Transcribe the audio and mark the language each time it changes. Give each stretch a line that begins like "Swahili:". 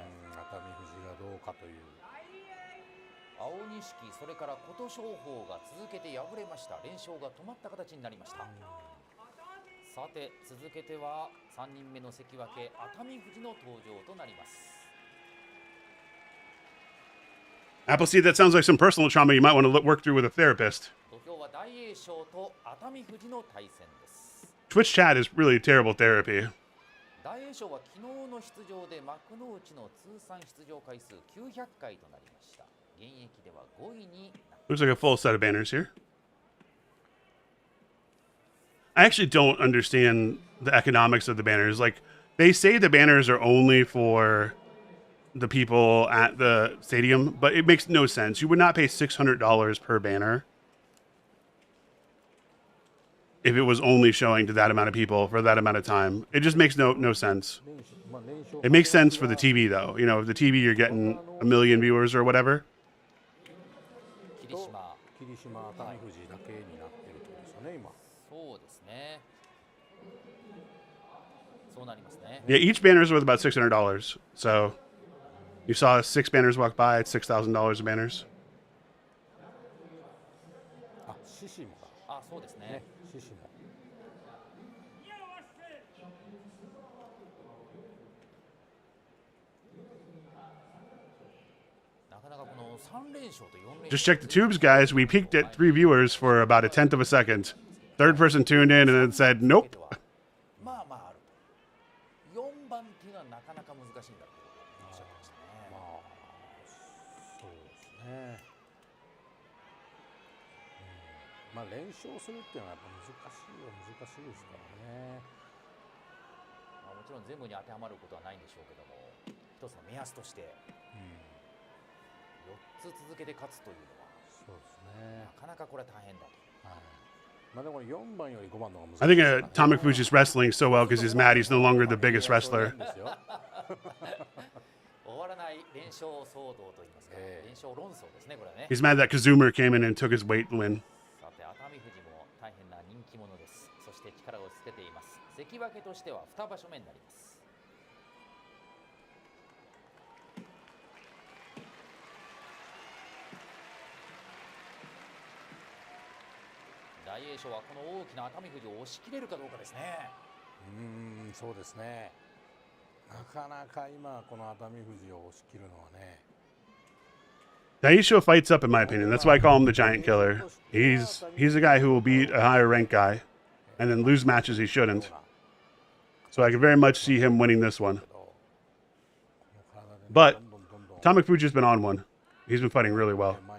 Japanese: 熱海富士がどうかという。青錦、それから琴勝峰が続けて敗れました。連勝が止まった形になりました。さて続けては3人目の関脇熱海富士の登場となります。
English: Appleseed, that sounds like some personal trauma you might want to work through with a therapist.
Japanese: 土俵は大栄翔と熱海富士の対戦です。
English: Twitch chat is really terrible therapy.
Japanese: 大栄翔は昨日の出場で幕内の通算出場回数900回となりました。現役では5位に。
English: Looks like a full set of banners here. I actually don't understand the economics of the banners. Like, they say the banners are only for the people at the stadium, but it makes no sense. You would not pay $600 per banner if it was only showing to that amount of people for that amount of time. It just makes no sense. It makes sense for the TV, though. You know, the TV, you're getting 1 million viewers or whatever.
Japanese: 霧島熱海富士だけになってるってことですよね、今。そうですね。そうなりますね。
English: Yeah, each banner is worth about $600. So you saw 6 banners walk by, it's $6,000 of banners.
Japanese: あ、獅子もか。あ、そうですね。ね、獅子も。なかなかこの3連勝と4連勝。
English: Just check the tubes, guys. We peaked at 3 viewers for about 1/10 of a second. Third person tuned in and then said, nope.
Japanese: まあまああると。 4番っていうのはなかなか難しいんだっておっしゃってましたね。まあ、そうですね。まあ連勝するっていうのはやっぱ難しいですからね。まあ、もちろん全部に当てはまることはないんでしょうけども、一つの目安として4つ続けて勝つというのは、そうですね。なかなかこれは大変だと。はい。まあでも4番より5番の方が難しい。
English: I think Atomic Fuji's wrestling so well because he's mad he's no longer the biggest wrestler.
Japanese: 終わらない連勝騒動といいますか、連勝論争ですね、これはね。
English: He's mad that Kazumer came in and took his weight win.
Japanese: さて、熱海富士も大変な人気者です。そして力をつけています。関脇としては2場所目になります。大栄翔はこの大きな熱海富士を押し切れるかどうかですね。そうですね。なかなか今この熱海富士を押し切るのはね。
English: Daisho fights up, in my opinion. That's why I call him the Giant Killer. He's a guy who will beat a higher ranked guy and then lose matches he shouldn't. So I can very much see him winning this one. But Atomic Fuji's been on one. He's been fighting really well.